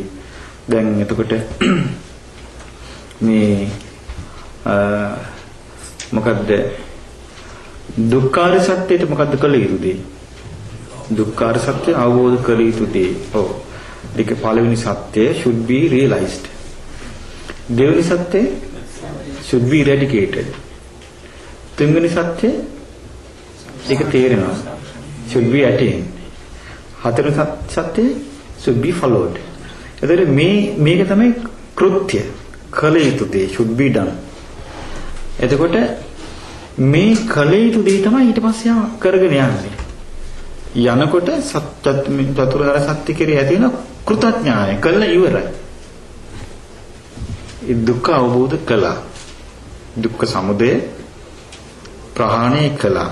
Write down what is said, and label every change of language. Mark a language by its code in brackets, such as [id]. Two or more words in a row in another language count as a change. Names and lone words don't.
[si] දැන් එතකොට මේ මොකද්ද දුක්ඛාර සත්‍යයට මොකද්ද කළ යුතු දේ? දුක්ඛාර සත්‍ය අවබෝධ කළ යුතු දේ. ඔව්. ඒක පළවෙනි සත්‍යය [en] should be realized. [si] දෙවෙනි සත්‍යය [en] should be eradicated. [si] තුන්වෙනි සත්‍යය ඒක තේරෙනවා. [en] should be attained. [si] හතරවෙනි සත්‍යය [en] should be followed. [si] එතකොට මේක තමයි කෘත්‍ය. කළ යුතු දේ [en] should be done. [si] එතකොට මේ කළ යුතු දේ තමයි ඊට පස්සේ කරගෙන යන්නේ. යනකොට චතුරාර්ය සත්‍ය කෙරෙහි ඇති වෙන කෘතඥානය කළ ඉවරයි. ඒ දුක්ඛ අවබෝධ කළා. දුක්ඛ සමුදය ප්‍රහාණය කළා.